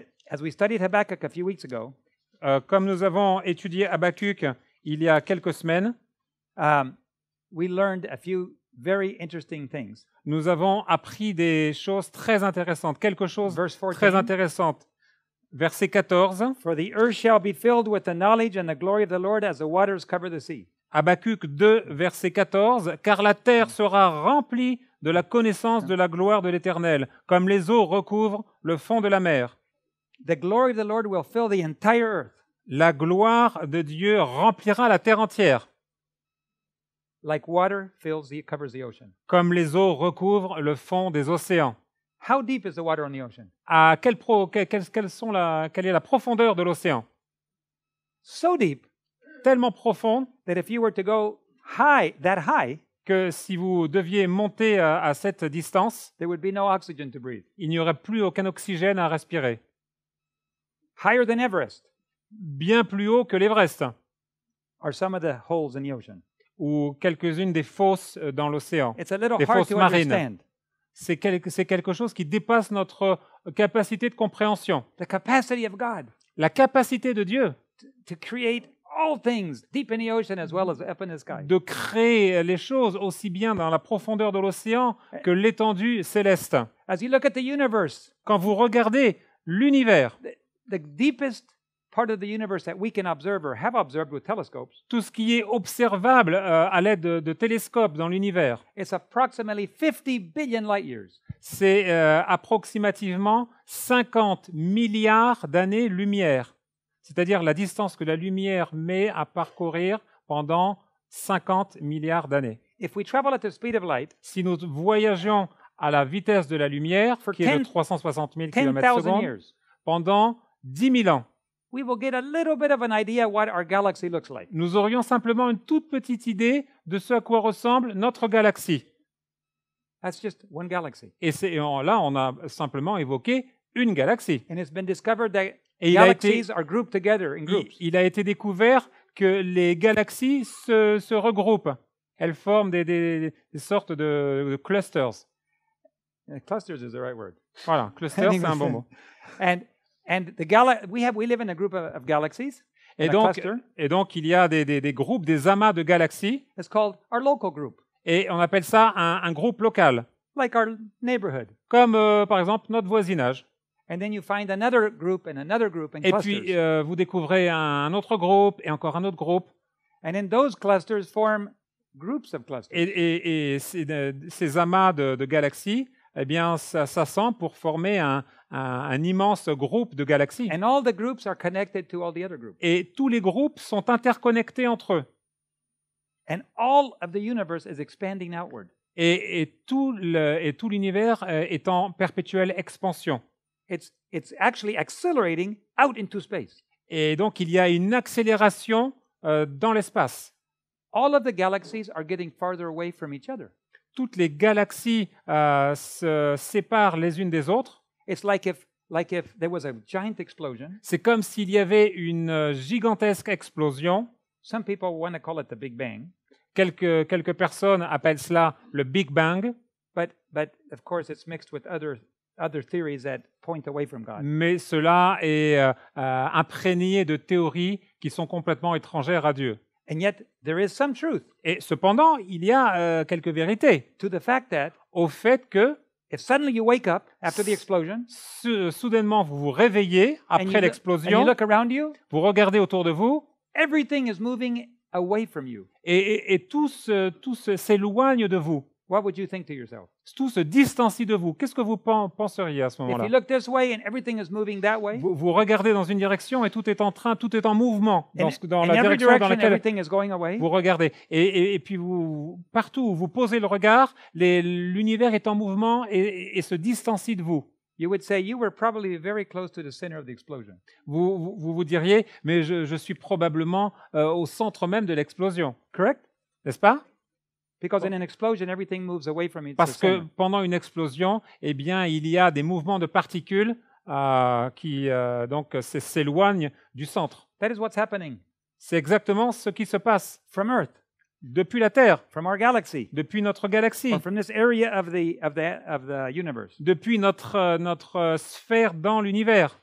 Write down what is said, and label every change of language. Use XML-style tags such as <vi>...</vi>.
<en>As we studied Habakkuk a few weeks ago,</en> <fr>Comme nous avons étudié Habakkuk il y a quelques semaines,</fr> <en>we learned a few very interesting things.</en> <fr>nous avons appris des choses très intéressantes, quelque chose</fr> <en>Verse 14.</en> <fr>très intéressante. Verset 14,</fr> <en>For the earth shall be filled with the knowledge and the glory of the Lord as the waters cover the sea.</en> <fr>Habakkuk 2, verset 14, « Car la terre sera remplie de la connaissance de la gloire de l'Éternel, comme les eaux recouvrent le fond de la mer. »</fr> <en>The glory of the Lord will fill the entire earth.</en> <fr>La gloire de Dieu remplira la terre entière,</fr> <en>like water covers the ocean.</en> <fr>comme les eaux recouvrent le fond des océans.</fr> <en>How deep is the water on the ocean?</en> <fr>Quelle est la profondeur de l'océan?</fr> <en>So deep</en> <fr>Tellement profonde</fr> <en>that if you were to go that high,</en> <fr>que si vous deviez monter à cette distance,</fr> <en>there would be no oxygen to breathe.</en> <fr>il n'y aurait plus aucun oxygène à respirer.</fr> <en>Higher than Everest</en> <fr>Bien plus haut que l'Everest,</fr> <en>are some of the holes in the ocean.</en> <fr>ou quelques-unes des fosses dans l'océan.</fr> <en>It's a little</en> <fr>Des</fr> <en>hard</en> <fr>fosses</fr> <en>to</en> <fr>marines.</fr> <en>understand.</en> <fr>C'est quelque chose qui dépasse notre capacité de compréhension.</fr> <en>The capacity of God</en> <fr>La capacité de Dieu</fr> <en>to create all things deep in the ocean as well as up in the sky.</en> <fr>de créer les choses aussi bien dans la profondeur de l'océan que l'étendue céleste.</fr> <en>As you look at the universe,</en> <fr>Quand vous regardez l'univers,</fr> <en>the deepest part of the universe that we can observe or have observed with telescopes,</en> <fr>tout ce qui est observable à l'aide de télescopes dans l'univers,</fr> <en>it's approximately 50 billion light years.</en> <fr>c'est approximativement 50 milliards d'années-lumière, c'est-à-dire la distance que la lumière met à parcourir pendant 50 milliards d'années.</fr> <en>If we travel at the speed of light,</en> <fr>Si nous voyageons à la vitesse de la lumière, qui est de 360 000 km/s,</fr> <en>10,000 years,</en> <fr>pendant 10 000 ans,</fr> <en>we will get a little bit of an idea what our galaxy looks like.</en> <fr>nous aurions simplement une toute petite idée de ce à quoi ressemble notre galaxie.</fr> <en>That's just one galaxy.</en> <fr>Et là, on a simplement évoqué une galaxie.</fr> <en>And it's been discovered that</en> <fr>Et il a été,</fr> <en>galaxies are grouped together in groups.</en> <fr>il a été découvert que les galaxies se regroupent. Elles forment des sortes de clusters.</fr> <en>Clusters is the right word.</en> <fr>Voilà, cluster, c'est un bon mot.</fr> <en>And we live in a group of galaxies.</en> <fr>Et</fr> <en>in a</en> <fr>donc,</fr> <en>cluster.</en> <fr>Il y a des groupes, des amas de galaxies,</fr> <en>It's called our local group,</en> <fr>et on appelle ça un groupe local,</fr> <en>like our neighborhood.</en> <fr>comme par exemple notre voisinage.</fr> <en>And then you find another group and</en> <fr>Et</fr> <en>clusters.</en> <fr>puis, vous découvrez un autre groupe et encore un autre groupe.</fr> <en>And then those clusters form groups of clusters.</en> <fr>Et ces amas de galaxies, eh bien, ça s'assemble pour former un immense groupe de galaxies.</fr> <en>And all the groups are connected to all the other groups.</en> <fr>Et tous les groupes sont interconnectés entre eux.</fr> <en>And all of the universe is expanding outward.</en> <fr>Et tout l'univers est en perpétuelle expansion.</fr> <en>It's actually accelerating out into space.</en> <fr>Et donc, il y a une accélération dans l'espace.</fr> <en>All of the galaxies are getting farther away from each other.</en> <fr>Toutes les galaxies se séparent les unes des autres.</fr> <en>It's like if there was a giant explosion.</en> <fr>C'est comme s'il y avait une gigantesque explosion.</fr> <en>Some people want to call it the Big Bang.</en> <fr>Quelques personnes appellent cela le Big Bang.</fr> <en>But of course it's mixed with other theories that point away from God.</en> <fr>Mais cela est imprégné de théories qui sont complètement étrangères à Dieu.</fr> <en>And yet there is some truth</en> <fr>Et cependant, il y a quelques vérités</fr> <en>to the fact that</en> <fr>au fait que</fr> <en>if suddenly you wake up after the explosion</en> <fr>soudainement vous vous réveillez</fr> <en>and</en> <fr>après</fr> <en>you</en> <fr>l'explosion,</fr> <en>look around you,</en> <fr>vous regardez autour de vous</fr> <en>everything is moving away from you.</en> <fr>et tout s'éloigne de vous.</fr> <en>What would you think to yourself?</en> <fr>Tout se distancie de vous. Qu'est-ce que vous penseriez à ce</fr> <en>If</en> <fr>moment-là?</fr> <en>you look this way and everything is moving that way,</en> <fr>Vous regardez dans une direction et tout est en mouvement dans</fr> <en>in</en> <fr>la</fr> <en>every</en> <fr>direction dans</fr> <en>direction</en> <fr>laquelle</fr> <en>everything is going away,</en> <fr>vous regardez. Et puis partout où vous posez le regard, l'univers est en mouvement et se distancie de vous.</fr> <en>you would say you were probably very close to the center of the explosion.</en> <fr>Vous diriez, mais je suis probablement au centre même de l'explosion.</fr> <en>Correct?</en> <fr>N'est-ce pas?</fr> <en>Because in an explosion, everything moves away from its</en> <fr>Parce que</fr> <en>center.</en> <fr>pendant une explosion, eh bien, il y a des mouvements de particules qui donc s'éloignent du centre.</fr> <en>That is what's happening</en> <fr>C'est exactement ce qui se passe</fr> <en>from Earth,</en> <fr>depuis la Terre,</fr> <en>from our galaxy,</en> <fr>depuis notre galaxie,</fr> <en>or from this area of the universe.</en> <fr>depuis notre sphère dans l'univers.</fr>